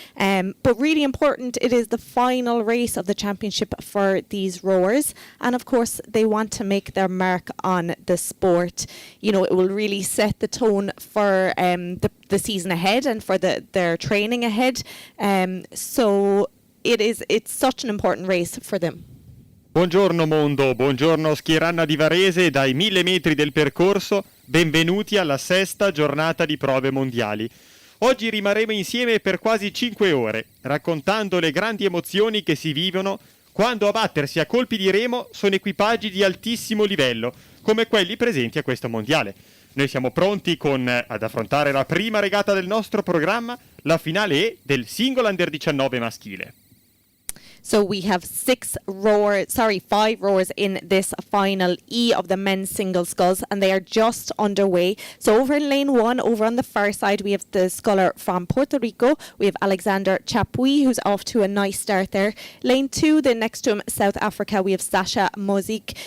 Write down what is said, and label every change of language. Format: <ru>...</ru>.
<en>But really important, it is the final race of the championship for these rowers. And of course, they want to make their mark on the sport. You know, it will really set the tone for the season ahead and for their training ahead. So it's such an important race for them.</en> <it>Buongiorno mondo, buongiorno Skiranna di Varese dai 1000 metri del percorso, benvenuti alla sesta giornata di prove mondiali. Oggi rimarremo insieme per quasi 5 ore, raccontando le grandi emozioni che si vivono quando a battersi a colpi di remo sono equipaggi di altissimo livello, come quelli presenti a questo mondiale. Noi siamo pronti ad affrontare la prima regata del nostro programma, la finale E del singolo Under 19 maschile.</it> <en>So we have 5 rowers in this final E of the men's single sculls, and they are just underway. So over in lane 1, over on the far side, we have the sculler from Puerto Rico. We have Alexander Chapuis, who's off to a nice start there. Lane 2, then next to him, South Africa, we have Sasha Mozik.</en>